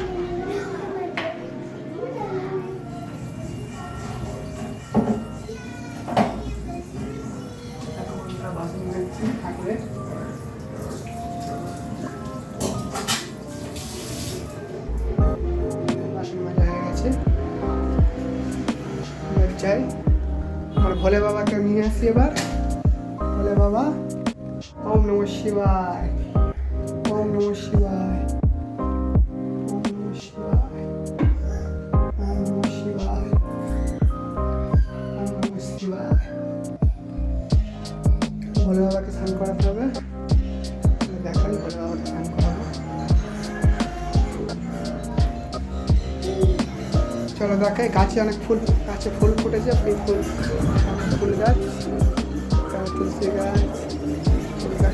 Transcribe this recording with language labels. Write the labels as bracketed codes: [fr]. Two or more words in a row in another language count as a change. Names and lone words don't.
[bn] বাসন মেজেছি ঠাকুরের। বাসন মাজা হয়ে গেছে। যাই আমার ভোলে বাবাকে নিয়ে আসি এবার। ভোলে বাবা, [sa] ওম নমঃ শিবায়, ওম নমঃ শিবায়, ওম নমঃ শিবায়, ওম নমঃ শিবায়, ওম নমঃ শিবায়। [bn] ভোলে বাবাকে স্নান করাতে হবে। দেখাই ভোলে বাবাকে স্নান করাবো। চলো দেখাই। গাছে অনেক ফুল, গাছে ফুল ফুটেছে। এই ফুল অনেক ফুল গাছ, তুলসী গাছ, ফুল গাছ।